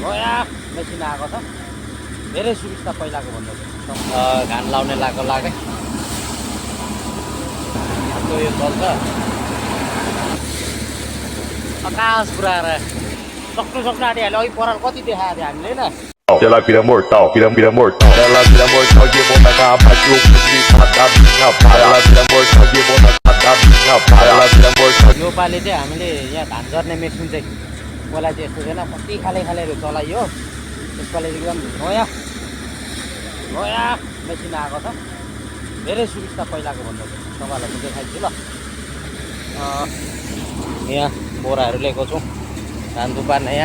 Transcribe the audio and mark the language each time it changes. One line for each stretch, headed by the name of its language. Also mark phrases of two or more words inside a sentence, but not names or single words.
Nepali: नयाँ मेसिन आएको छ, धेरै सुविस्ता पहिलाको भन्दा घान लाउने लागे यो चल्छ। आकाश पुऱ्याएर सक्नु आँटिहाल्यो। अघि पराल कति देखाएको थियो हामीले होइन।
Portuguese: Ela vira mortal, vira mortal. Ela vira mortal de boa na bate o fundo da minha pá. Ela vira mortal de boa na minha pá. Ela vira mortal.
Nepali: योपालि चाहिँ हामीले यहाँ धान झर्ने मेसिन चाहिँ पहिला चाहिँ यस्तो थिएन, कति खालेहरू चलाइयो। यसपालि एकदम नयाँ मेसिन आएको छ, धेरै सुविस्ता पहिलाको भन्दा तपाईँहरूलाई म देखाइदिन्छु ल। यहाँ बोराहरू लिएको छौँ, धान थुपार्न यहाँ।